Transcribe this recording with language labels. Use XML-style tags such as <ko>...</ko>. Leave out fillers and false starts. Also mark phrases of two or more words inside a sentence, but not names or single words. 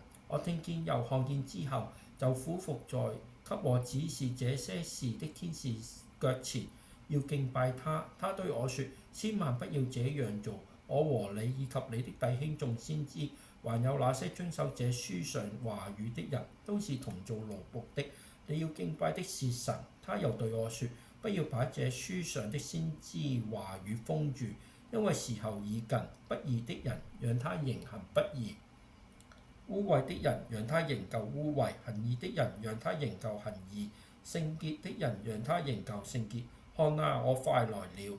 <zh>我聽見又看見之後，就俯伏在給我指示這些事的天使腳前，要敬拜他。他對我說：千萬不要這樣做。我和你以及你的弟兄眾先知，還有那些遵守這書上話語的人，都是同做奴僕的。你要敬拜的是神。他又對我說：不要把這書上的先知話語封住，因為時候已近。不義的人讓他仍行不義，污穢的人讓他仍舊污穢，行義的人讓他仍舊行義，聖潔的人讓他仍舊聖潔。看哪，我快來了。</zh>